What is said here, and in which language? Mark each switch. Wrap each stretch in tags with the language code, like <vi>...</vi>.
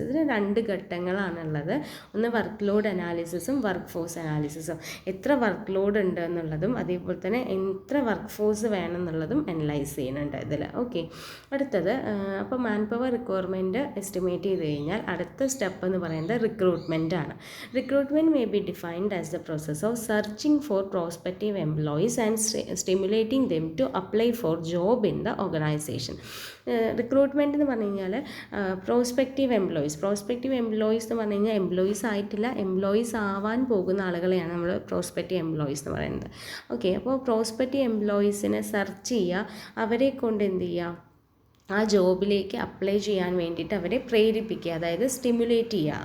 <ml>ഇതിന് രണ്ട് ഘട്ടങ്ങളാണുള്ളത്. ഒന്ന് വർക്ക് ലോഡ് അനാലിസിസും വർക്ക് ഫോഴ്സ് അനാലിസിസും. എത്ര വർക്ക് ലോഡ് ഉണ്ട് എന്നുള്ളതും അതേപോലെ തന്നെ എത്ര വർക്ക് ഫോഴ്സ് വേണം എന്നുള്ളതും അനലൈസ് ചെയ്യുന്നുണ്ട് ഇതിൽ. ഓക്കെ, അടുത്തത് അപ്പോൾ മാൻ പവർ റിക്വയർമെൻറ്റ് എസ്റ്റിമേറ്റ് ചെയ്ത് കഴിഞ്ഞാൽ അടുത്ത സ്റ്റെപ്പ് എന്ന് പറയുന്നത് റിക്രൂട്ട്മെൻ്റ് ആണ്.</ml> <en>Recruitment may be defined as the process of searching for prospective employees and stimulating them to apply for job in the organization.</en> <ml>Recruitment എന്ന് പറഞ്ഞു കഴിഞ്ഞാൽ പ്രോസ്പെക്റ്റീവ് എംപ്ലോയീസ് എന്ന് പറഞ്ഞു കഴിഞ്ഞാൽ എംപ്ലോയീസ് ആയിട്ടില്ല, എംപ്ലോയീസ് ആവാൻ പോകുന്ന ആളുകളെയാണ് നമ്മൾ പ്രോസ്പെക്റ്റീവ് എംപ്ലോയീസ് എന്ന് പറയുന്നത്. ഓക്കെ, അപ്പോൾ പ്രോസ്പെക്റ്റീവ് എംപ്ലോയീസിനെ സെർച്ച് ചെയ്യുക, അവരെ കൊണ്ട് എന്ത് ചെയ്യുക, ആ ജോബിലേക്ക് അപ്ലൈ ചെയ്യാൻ വേണ്ടിയിട്ട് അവരെ പ്രേരിപ്പിക്കുക, അതായത് സ്റ്റിമുലേറ്റ് ചെയ്യുക.</ml>